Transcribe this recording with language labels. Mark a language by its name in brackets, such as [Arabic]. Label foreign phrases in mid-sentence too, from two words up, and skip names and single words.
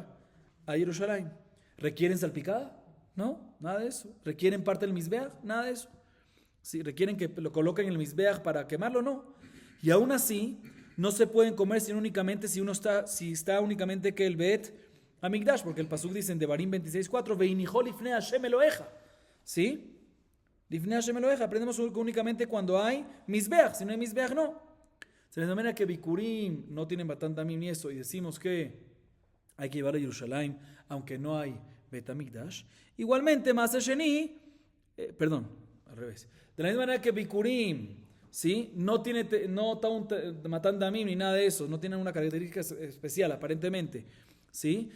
[Spanish] A Jerusalén. ¿Requieren salpicada? No, nada de eso. ¿Requieren parte del Mizbeach? Nada de eso. ¿Sí? ¿Requieren que lo coloquen en el Mizbeach para quemarlo? No. Y aún así, no se pueden comer sino únicamente si está únicamente que el Bet HaMikdash, porque el pasuk dice en Devarim 26:4, [Hebrew] והניחו לפני השם אלהיך. ¿Sí? לפני השם אלהיך. [Spanish] Aprendemos únicamente cuando hay Mizbeach. Si no hay Mizbeach, no. Se les denomina que Bikurim no tienen [Hebrew] מתן דמים [Spanish] ni eso, y decimos que hay que llevar a Jerusalén, aunque no hay Bet HaMikdash. Igualmente, [Hebrew] מעשר שני, [Spanish] al revés. De la misma manera que Bikurim, ¿sí? No está un [Hebrew] מתן דמים [Spanish] ni nada de eso, no tienen una característica especial, aparentemente, ¿sí?